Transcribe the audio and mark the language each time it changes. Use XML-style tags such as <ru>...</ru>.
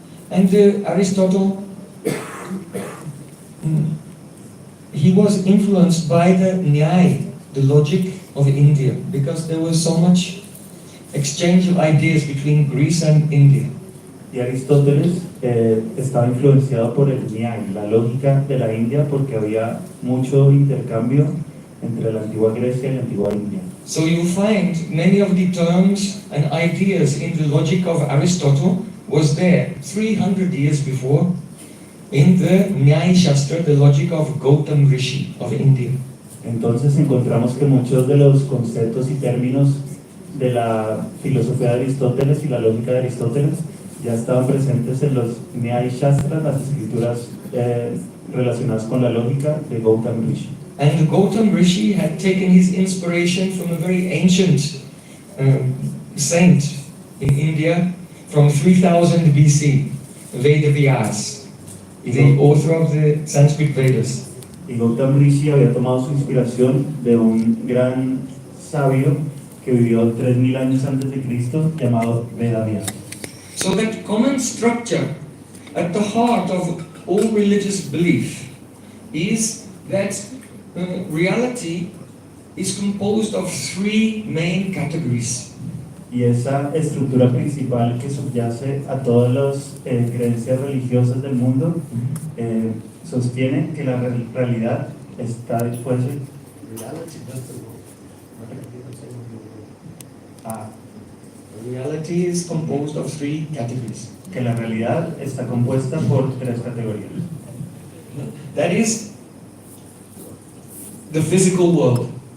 <en>And Aristotle, he was influenced by the Nyaya, the logic of India, because there was so much exchange of ideas between Greece and India.</en> <es>Y Aristóteles estaba influenciado por el Nyaya, la lógica de la India, porque había mucho intercambio entre la antigua Grecia y la antigua India.</es> <en>So you find many of the terms and ideas in the logic of Aristotle was there 300 years before in the Nyaya Shastra, the logic of Gautam Rishi of India.</en> <es>Entonces encontramos que muchos de los conceptos y términos de la filosofía de Aristóteles y la lógica de Aristóteles ya estaban presentes en los Nyaya Shastras, las escrituras relacionadas con la lógica de Gautam Rishi.</es> <en>And Gautam Rishi had taken his inspiration from a very ancient saint in India from 3000 BC, Veda Vyas, the author of the Sanskrit Vedas.</en> <es>Y Gautam Rishi había tomado su inspiración de un gran sabio que vivió 3000 años antes de Cristo llamado Veda Vyas.</es> <en>So that common structure at the heart of all religious belief is that reality is composed of three main categories.</en> <es>Y esa estructura principal que subyace a todas las creencias religiosas del mundo sostiene que la realidad está dispuesta a</es> <en>Reality is composed of three categories.</en> <es>que la realidad está compuesta por tres categorías.</es> <en>That is the physical world,</en>